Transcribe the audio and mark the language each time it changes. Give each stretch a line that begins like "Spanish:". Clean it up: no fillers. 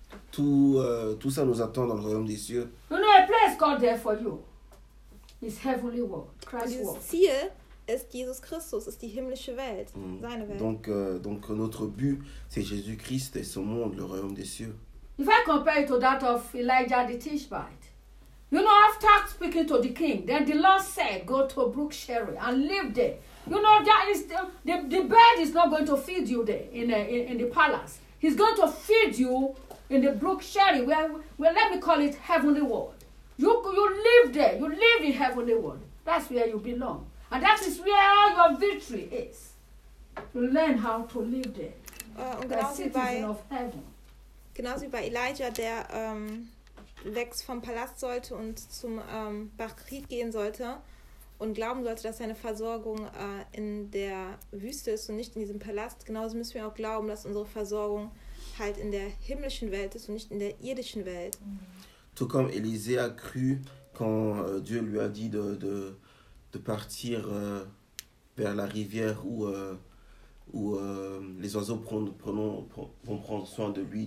French: Tout ça nous attend dans le royaume des cieux.
English: You know a place called there for you. It's heavenly world, Christ's world.
German: Dieses Ziel ist Jesus Christus, ist die himmlische Welt, seine Welt.
French: Donc notre but c'est Jésus Christ et ce monde, le royaume des cieux.
English: If I compare it to that of Elijah the Tishbite, you know, after speaking to the king, then the Lord said, go to Brook Cherry and live there. You know, that is the bird is not going to feed you there in the palace. He's going to feed you in the Brook Cherry, where let me call it heavenly world. You live there. You live in heavenly world. That's where you belong. And that is where all your victory is. You learn how to live there. The citizen of heaven.
German: Genauso wie bei Elijah, der weg vom Palast sollte und zum Bachrit gehen sollte und glauben sollte, dass seine Versorgung in der Wüste ist und nicht in diesem Palast. Genauso müssen wir auch glauben, dass unsere Versorgung halt in der himmlischen Welt ist und nicht in der irdischen Welt.
French: Tout comme Élisée a cru quand Dieu lui a dit de partir vers la rivière où les oiseaux vont prendre soin de lui.